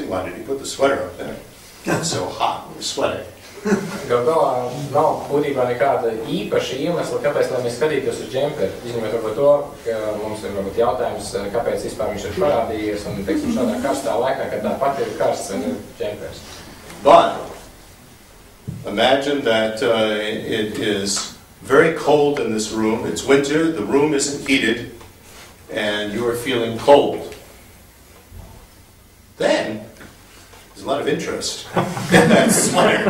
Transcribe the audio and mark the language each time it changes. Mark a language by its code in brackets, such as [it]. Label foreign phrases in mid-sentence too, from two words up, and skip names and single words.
[en] Why did he put the sweater up there? It's so hot, we're sweating. [lv] Gal galā nav būtībā nekāda īpaša iemesla, kāpēc lai mēs skatītos uz džemperi. Izņemot varbūt to, ka mums ir varbūt jautājums, kāpēc vispār viņš ir parādījies un, teiksim, šādā karstā laikā, kad tāpat ir karsts un džemperis. [en] But imagine that it is very cold in this room. It's winter, the room isn't heated, and you are feeling cold. Then, there's a lot of interest in that sweater.